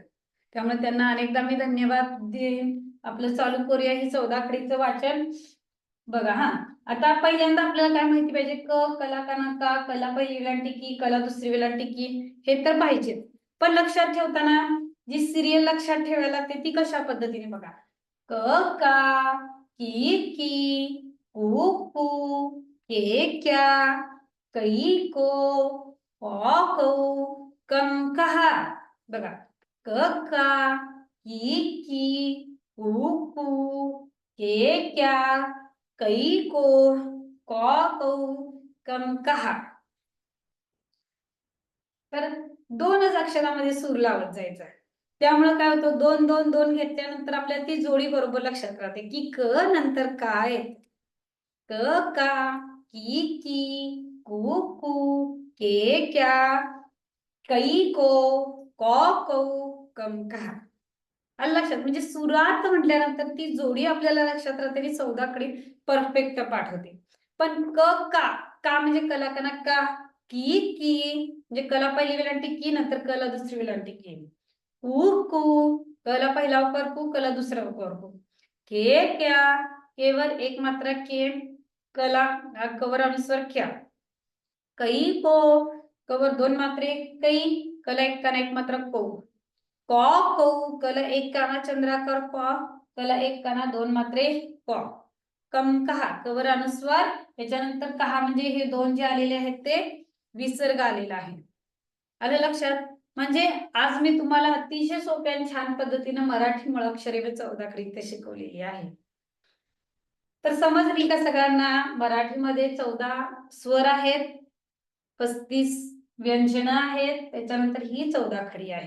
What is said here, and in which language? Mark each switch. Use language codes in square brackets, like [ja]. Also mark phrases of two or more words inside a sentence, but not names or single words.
[mr] त्यामुळे त्यांना अनेकदा मी धन्यवाद देईन. आपलं चालू करूया ही 14 कडीचं वाचन. बघा हा, आता पहिल्यांदा आपल्याला काय माहिती पाहिजे, कला काना का, कला पहिली वेलांटी की, कला दुसरी वेलांटी की, हे तर पाहिजे. पण लक्षात ठेवताना जी सिरियल लक्षात ठेवायला लागते ती कशा पद्धतीने बघा. क का, की, कु कु, के क्या, कै को, कौ, कम कहा. बघा क का, की, कु कु, के क्या, कै को, कौ, कम कहा. तर 2च अक्षरामध्ये सूर लावत जायचा. त्यामुळे काय होतं, 2 2 2 घेतल्यानंतर आपल्याला ती जोडी बरोबर लक्षात राहते की क नंतर काय. क का, की, कु कु, के क्या, कै को, कौ, कम कहा. लक्षात म्हणजे सुरात म्हटल्यानंतर ती जोडी आपल्याला लक्षात राहते आणि 14 कडे परफेक्ट पाठ होते. पण क का, का म्हणजे कला कना का, की म्हणजे कला पहिली वेलांटी की, नंतर कला दुसरी वेलांटी की. कु कु, कला पहिला उकार कु, कला दुसरा उकार कु. के क्या, केवर एक मात्रा के, कला कवर अनुस्वर क्या. कै को, कवर 2 मात्रे कै, कला एक काना एक मात्रा को. कौ, कला एक काना चंद्राकर क, कला एक काना 2 मात्रे क. कम कहा, कवर अनुस्वार, त्याच्यानंतर कहा म्हणजे हे 2 जे आलेले आहेत ते विसर्ग आलेला आहे. आलं लक्षात. म्हणजे आज मी तुम्हाला अतिशय सोप्या आणि छान पद्धतीने मराठी मुळाक्षरे 14 कडे शिकवलेली आहे. तर समजली का सगळ्यांना. मराठीमध्ये 14 स्वर आहेत, 35 व्यंजन आहेत, त्याच्यानंतर ही 14 खडी आहे.